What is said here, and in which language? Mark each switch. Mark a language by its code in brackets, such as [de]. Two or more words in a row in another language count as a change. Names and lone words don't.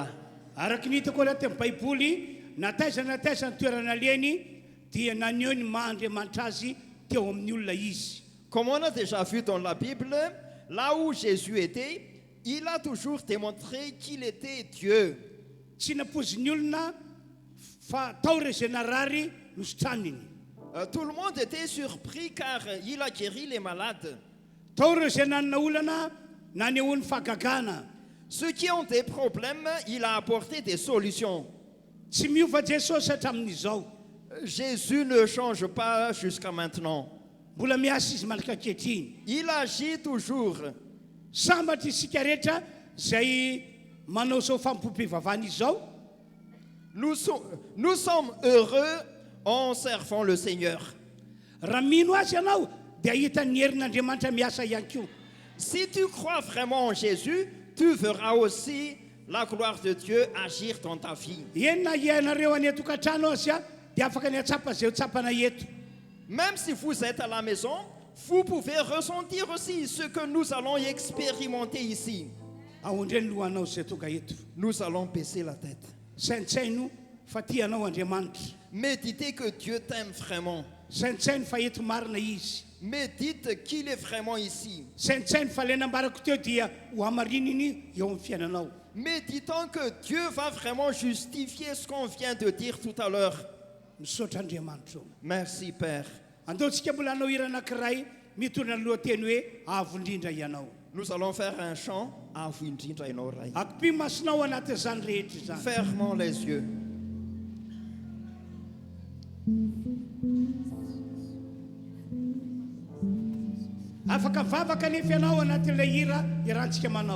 [mg] Araky ny hitako anaty amin'ny baiboly, nataiza toerana liany dia naneho ny Maha Andriamanitra azy teo amin'ny olona izy. [fr] Comme on a déjà vu dans la Bible, là où Jésus était, il a toujours démontré qu'il était Dieu. [mg] Tsy napozin'ny olona fa tao re zay narary nosotraniny. [fr] Tout le monde était surpris car il a guéri les malades. [mg] Tao re zay nanana olana nanehoany fahagagana. [fr] Ceux qui ont des problèmes, il a apporté des solutions. [mg] Tsy miova Jesosy hatramin'izao. [fr] Jésus ne change pas jusqu'à maintenant. [mg] Mbola miasa izy malaka ankehitriny. [fr] Il agit toujours. [mg] Sambatra isika rehetra zay manao zao fampom-pivavahana izao. [fr] Nous sommes heureux en servant le Seigneur. [mg] Raha mino azy ianao dia hitan'ny herin'Andriamanitra miasa ihany koa. [fr] Si tu crois vraiment en Jésus, tu verras aussi la gloire de Dieu agir dans ta vie. [mg] Eny na ianareo any atokantrano azy a dia afaka ny atsapa zay ho tsapana eto. [fr] Même si vous êtes à la maison, vous pouvez ressentir aussi ce que nous allons expérimenter ici. [mg] Ahondreny lohanao zay tonga eto. [fr] Nous allons baisser la tête. [mg] Saintsaino fa tianao Andriamanitra. [fr] Méditez que Dieu t'aime vraiment. [mg] Saintsaino fa eto marina izy. [fr] Médite qu'il est vraiment ici. [mg] Saintsaino fa le nambarako teo dia ho hamarininy eo amin'ny fiainanao. [fr] Méditons que Dieu va vraiment justifier ce qu'on vient de dire tout à l'heure. [mg] Misaotra Andriamanitra. [fr] Merci Père. [mg] Andeontsika mbola hanao hira anankiray mitondra ny lohateny hoe avo indrindra ianao. [fr] Nous allons faire un chant à vous [mg] indrindra ianao ray. Akopy masinao anatin'izany rehetra izany. [fr] Fermons les yeux. [mg] Afaka vavaka nefa ianao anatin'ilay hira irantsika manao.